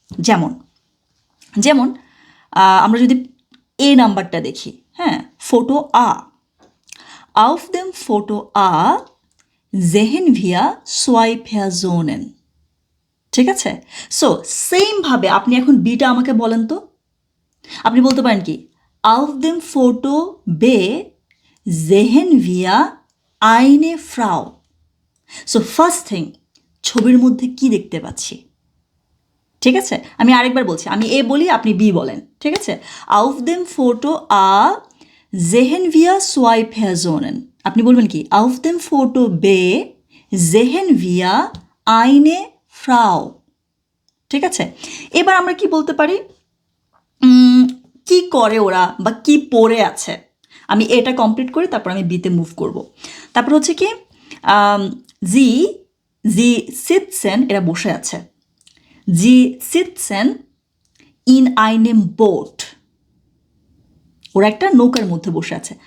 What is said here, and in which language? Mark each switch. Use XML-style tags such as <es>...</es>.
<bn>যেমন যেমন আমরা যদি এ নাম্বারটা দেখি, হ্যাঁ, photo</bn> <de>auf dem Foto A sehen wir zwei Personen,</de> <bn>ঠিক আছে? সো সেমভাবে আপনি এখন বিটা আমাকে বলেন তো। আপনি বলতে পারেন কি,</bn> <de>auf dem Foto B sehen wir eine Frau.</de> <bn>So first thing, ছবির মধ্যে কি দেখতে পাচ্ছি, ঠিক আছে? আমি আরেকবার বলছি, আমি এ বলি, আপনি বি বলেন, ঠিক আছে?</bn> <de>auf dem Foto A sehen wir zwei Personen.</de> <bn>আপনি বলবেন কি,</bn> <de>auf dem Foto B sehen wir eine Frau,</de> <bn>ঠিক আছে? এবার আমরা কি বলতে পারি, কি করে ওরা বা কি পড়ে আছে। আমি এটা কমপ্লিট করি, তারপর আমি বিতে মুভ করব। তারপর হচ্ছে কি জি জি সিটসেন, এরা বসে আছে, জি সিটসেন ইন আইনেম বোট, ওরা একটা নৌকার মধ্যে বসে আছে।</bn>